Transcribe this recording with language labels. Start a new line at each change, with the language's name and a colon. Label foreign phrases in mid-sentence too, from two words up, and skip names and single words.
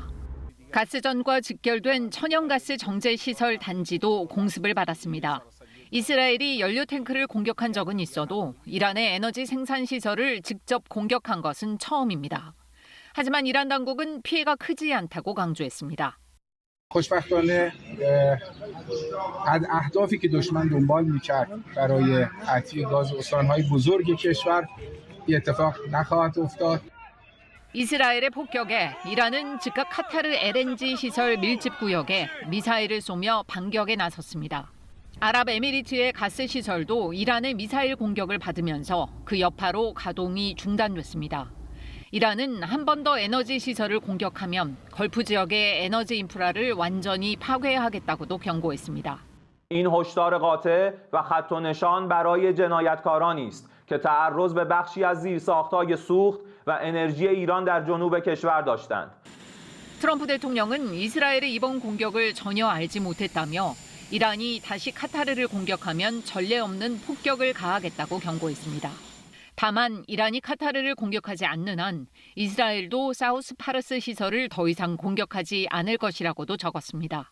Korean: 가스전과 직결된 천연가스 정제 시설 단지도 공습을 받았습니다. 이스라엘이 연료 탱크를 공격한 적은 있어도 이란의 에너지 생산 시설을 직접 공격한 것은 처음입니다. 하지만 이란 당국은 피해가 크지 않다고 강조했습니다.
Persian: خوشبختانه از اهدافی که دشمن دنبال می‌کرد برای قطعی گاز استان‌های بزرگ کشور این اتفاق نخواهد افتاد.
Korean: 이스라엘의 폭격에 이란은 즉각 카타르 LNG 시설 밀집 구역에 미사일을 쏘며 반격에 나섰습니다. 아랍에미리트의 가스 시설도 이란의 미사일 공격을 받으면서 그 여파로 가동이 중단됐습니다. 이란은 한 번 더 에너지 시설을 공격하면 걸프 지역의 에너지 인프라를 완전히 파괴하겠다고도 경고했습니다.
Persian: این هشدار قاطع و خط و نشان برای جنایتکارانی است که تعرض به بخشی از زیرساخت‌های سوخت و انرژی ایران در جنوب کشور داشتند.
Korean: 트럼프 대통령은 이스라엘의 이번 공격을 전혀 알지 못했다며 이란이 다시 카타르를 공격하면 전례 없는 폭격을 가하겠다고 경고했습니다. 다만 이란이 카타르를 공격하지 않는 한 이스라엘도 사우스 파르스 시설을 더 이상 공격하지 않을 것이라고도 적었습니다.